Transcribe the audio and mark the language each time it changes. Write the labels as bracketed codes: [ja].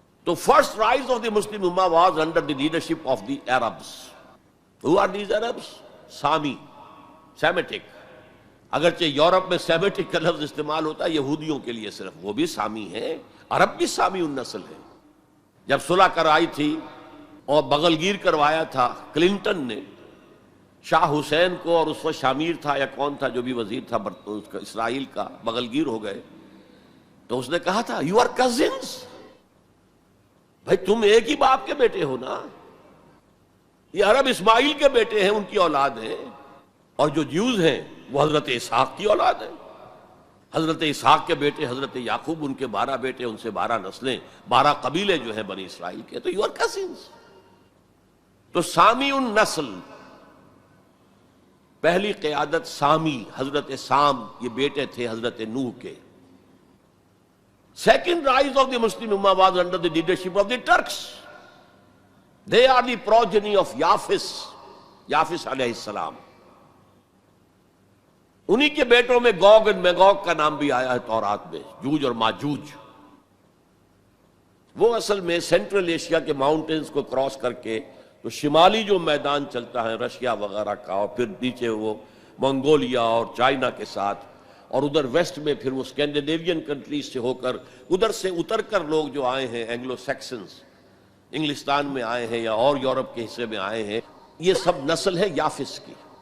[en] So first rise of the Muslim Ummah was under the leadership of the Arabs. Who are these Arabs? Sami, Semitic. [ur] اگرچہ Europe میں Semitic کا لفظ استعمال ہوتا ہے یہودیوں کے لیے صرف, وہ بھی سامی ہیں, عرب بھی سامی النسل ہے. جب صلح کرائی تھی اور بغلگیر کروایا تھا کلنٹن نے شاہ حسین کو, اور اس وقت شامیر تھا یا کون تھا جو بھی وزیر تھا اسرائیل کا, بغلگیر ہو گئے, تو اس نے کہا تھا [en] you are cousins, [ur] بھائی تم ایک ہی باپ کے بیٹے ہو نا, یہ عرب اسماعیل کے بیٹے ہیں, ان کی اولاد ہیں, اور جو جیوز ہیں وہ حضرت اسحاق کی اولاد ہے. حضرت اسحاق کے بیٹے حضرت یعقوب, ان کے 12 بیٹے, ان سے 12 نسلیں, 12 قبیلے جو ہیں بنی اسرائیل کے, تو [en] You are cousins. [ur] تو سامی النسل, پہلی قیادت سامی, حضرت سام, یہ بیٹے تھے حضرت نوح کے. [en] Second rise of the Muslim امہ was under the leadership of the Turks. They are the progeny of یافس, یافس علیہ السلام. [ur] انہی کے بیٹوں میں گوگ اور میگوگ کا نام بھی آیا ہے تورات میں, جوج اور ماجوج. وہ اصل میں سینٹرل ایشیا کے ماؤنٹینز کو کراس کر کے تو شمالی جو میدان چلتا ہے رشیا وغیرہ کا, اور پھر نیچے وہ منگولیا اور چائنا کے ساتھ, اور ادھر ویسٹ میں پھر وہ اسکینڈینیوین کنٹریز سے ہو کر ادھر سے اتر کر لوگ جو آئے ہیں اینگلو سیکسنز, انگلستان میں آئے ہیں یا اور یورپ کے حصے میں آئے ہیں, یہ سب نسل ہے یافس کی.